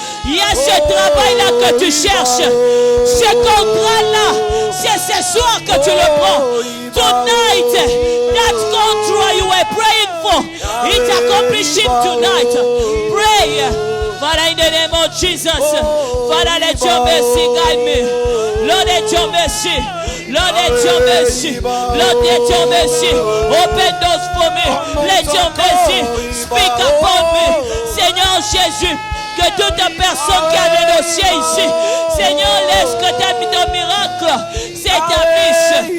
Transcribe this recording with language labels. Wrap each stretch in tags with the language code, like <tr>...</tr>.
<fr>Il y a ce travail-là que tu cherches. Ce contrat-là, c'est ce soir que tu le prends.</fr> <en>Tonight, that contract you were praying for, it's accomplishing tonight. Pray. Father, in the name of Jesus. Father, let your mercy guide me. Lord, let your mercy. Lord, let your mercy. Lord, let your mercy. Open doors for me. Let your mercy speak upon me.</en> <fr>Seigneur Jésus, que toute personne qui a des dossiers ici, Seigneur, laisse que ton miracle s'établisse.</fr>